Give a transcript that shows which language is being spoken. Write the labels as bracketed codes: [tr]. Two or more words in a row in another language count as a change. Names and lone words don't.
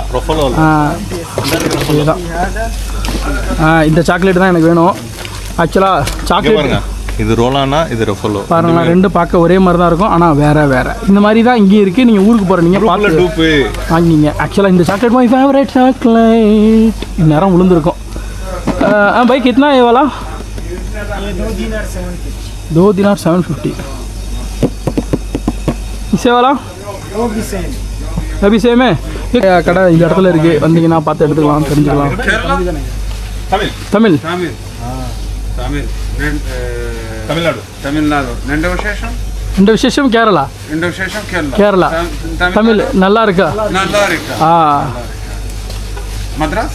[ta] இதுதான் இந்த சாக்லேட் தான் எனக்கு வேணும். ஆக்சுவலாக சாக்லேட் இது ரோலானா, இது ரெஃபலோ பாருங்களா, ரெண்டு பார்க்க ஒரே மாதிரி தான் இருக்கும், ஆனால் வேறு இந்த மாதிரி தான் இங்கேயும் இருக்குது. நீங்கள் ஊருக்கு போகிறீங்க பார்த்து வாங்கிங்க. ஆக்சுவலாக இந்த சாக்லேட் [en] my favorite chocolate. [ta] இந்நேரம் விழுந்துருக்கும். [hi] भाई कितना है ये वाला? दो दिनार 750. इसे वाला अभी सेम है. [ta] கடை இந்த இடத்துல இருக்குது, வந்தீங்கன்னா பார்த்து எடுத்துக்கலாம், தெரிஞ்சுக்கலாம். தமிழ் தமிழ்நாடு. இந்த விசேஷம் கேரளா. கேரளா தமிழ் நல்லா இருக்கா? மദ്രാസ്.